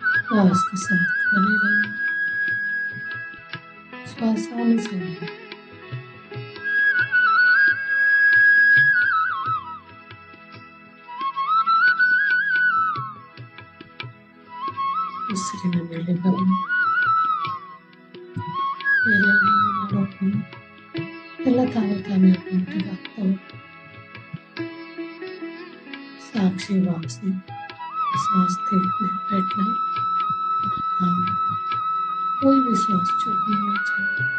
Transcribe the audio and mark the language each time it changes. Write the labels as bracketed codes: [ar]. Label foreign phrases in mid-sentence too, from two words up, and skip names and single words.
[hi] श्वास के साथ बने रहिए। श्वास आने चाहिए। [kn] ಉಸಿರಿನ ಮೇಲೆ ಗಮನ. ಎಲ್ಲವೂ ಆರೋಗ್ಯ ಎಲ್ಲ ತಾನೇ ತಾನೇ ಆಟೋಮೆಟಿಕ್ ಆಗ್ತಾ ಹೋಗುತ್ತೆ. [hi] साक्षी भाव से सांस देखना बैठना है और काम कोई भी श्वास छूटना नहीं चाहिए।